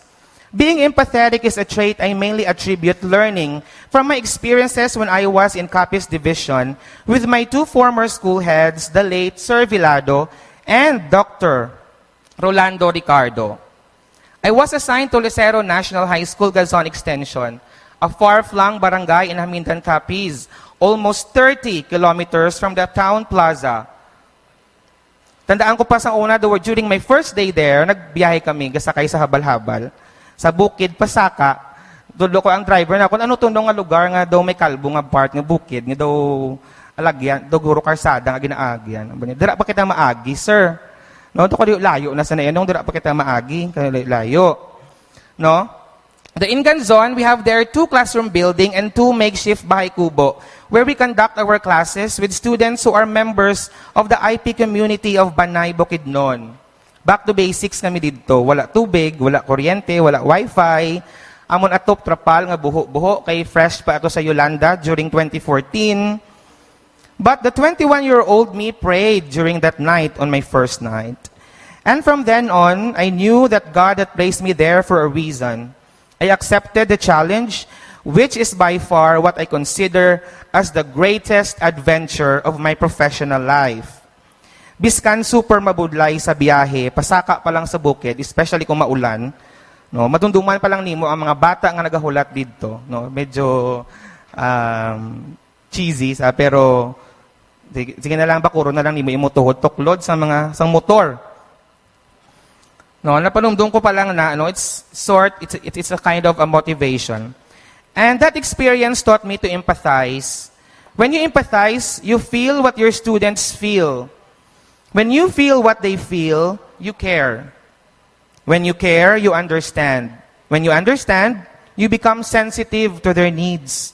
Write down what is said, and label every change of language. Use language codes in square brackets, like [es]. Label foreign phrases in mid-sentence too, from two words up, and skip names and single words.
[en] Being empathetic is a trait I mainly attribute learning from my experiences when I was in Capiz Division with my 2 former school heads, the late Sir Vilado and Dr. Rolando Ricardo. I was assigned to Lucero National High School, Gazon Extension, a far-flung barangay in Hamindan, Capiz, almost 30 kilometers from the town plaza. [hil] Tandaan ko pa sa una, [en] during my first day there, [hil] nagbiyahe kami, gasakay sa habal-habal. Sa bukid, pasaka, dulo ko ang driver na, kung ano tundong nga lugar nga daw may kalbo nga part nga bukid, nga daw alagyan, daw guro karsada nga ginaagyan. Dira pa kita maagi, sir. No, to ko layo na sa nayan, dira pa kita maagi, kaya layo. No? [en] The Ingan Zone, we have there 2 classroom building and 2 makeshift [tl] bahay kubo, [en] where we conduct our classes with students who are members of the IP community of Panay, Bukidnon. Back to basics [tl] kami dito. [hil] Wala tubig, wala kuryente, wala wifi. Amon atop trapal nga buho-buho kay fresh pa ako sa Yolanda during 2014. [en] But the 21-year-old me prayed during that night on my first night. And from then on, I knew that God had placed me there for a reason. I accepted the challenge, which is by far what I consider as the greatest adventure of my professional life. [hil] Biskan super mabudlay sa biyahe, pasaka pa lang sa bukid, especially kung maulan, no, matundungan pa lang nimo ang mga bata nga nagahulat dito, no, medyo cheesy sa pero sige na lang bakuro na lang nimo imutuhod tuklod sa mga sang motor. No, napanumdum ko pa lang na [en] it's a kind of a motivation. And that experience taught me to empathize When you empathize, you feel what your students feel. When you feel what they feel, you care. When you care, you understand. When you understand, you become sensitive to their needs.